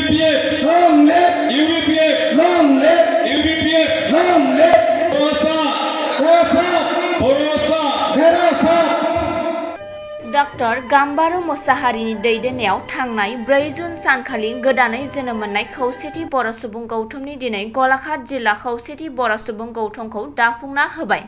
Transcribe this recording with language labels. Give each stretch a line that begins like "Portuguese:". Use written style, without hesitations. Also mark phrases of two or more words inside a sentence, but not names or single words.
English: UBPF long live UBPF long live UBPF long live भरोसा
Bodo: डॉक्टर गाम्बारु मोसाहारिनि दैदेननायाव थांनाय 4 जुन सानखालि गोदानै जोनोम मोननाय खौसेथि बर' सुबुं गौथुमनि दिनै गलाघाट जिल्ला खौसेथि बर' सुबुं गौथुमखौ दाफुंना होबाय।